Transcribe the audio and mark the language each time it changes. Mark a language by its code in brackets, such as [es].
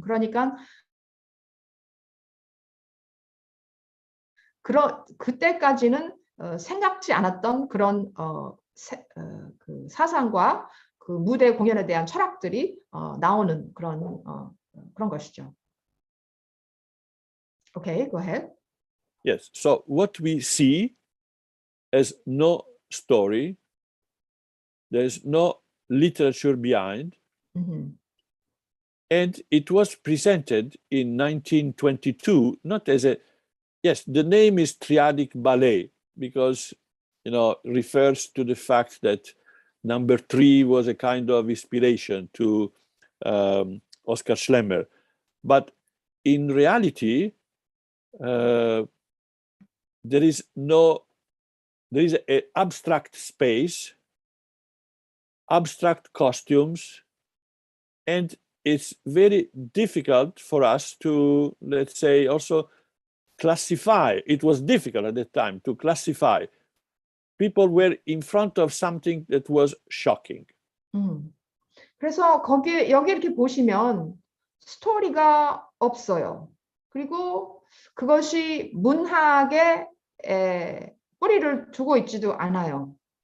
[ko] 그러니까 그때까지는 생각지 않았던 그런 그 사상과 그 무대 공연에 대한 철학들이 나오는 그런 것이죠. [en] Okay, go ahead. Yes. So what we see has no story. There's no literature behind. And it was presented in 1922, not as a, yes, the name is Triadic Ballet because, refers to the fact that number 3 was a kind of inspiration to Oscar Schlemmer. But in reality, there is an abstract space, abstract costumes, and it's very difficult for us to, let's say, also classify. It was difficult at the time to classify. People were in front of something that was shocking. [ko] 그래서 여기 이렇게 보시면 스토리가 없어요. 그리고 그것이 문학에 뿌리를 두고 있지도 않아요.